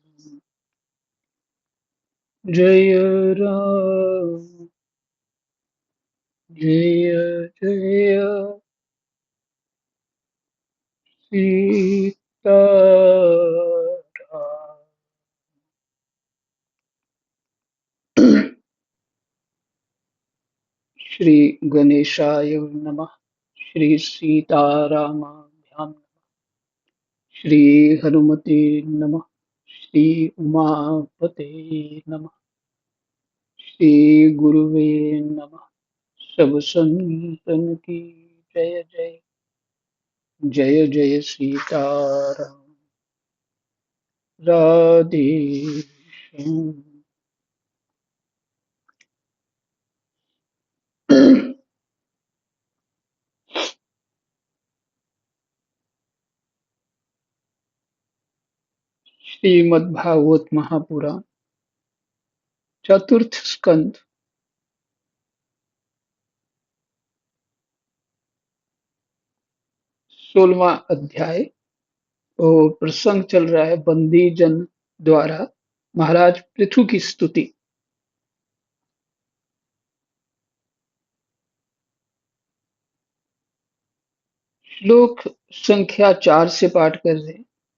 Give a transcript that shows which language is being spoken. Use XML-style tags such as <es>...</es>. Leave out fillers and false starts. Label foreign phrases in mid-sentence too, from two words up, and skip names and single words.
<hi>जय राम जय जय सीता राम।</hi> <sa>श्री गणेशाय नमः। श्री सीतारामाभ्यां नमः। श्री हनुमते नमः। श्री उमापते नमः। श्री गुरुवे नमः।</sa> <hi>सब संतन की जय जय। जय जय सीताराम। राधे श्याम। श्रीमद्भागवत महापुराण चतुर्थ स्कंद 16वां अध्याय। और प्रसंग चल रहा है बंदी जन द्वारा महाराज पृथु की स्तुति। श्लोक संख्या 4 से पाठ कर रहे हैं।</hi>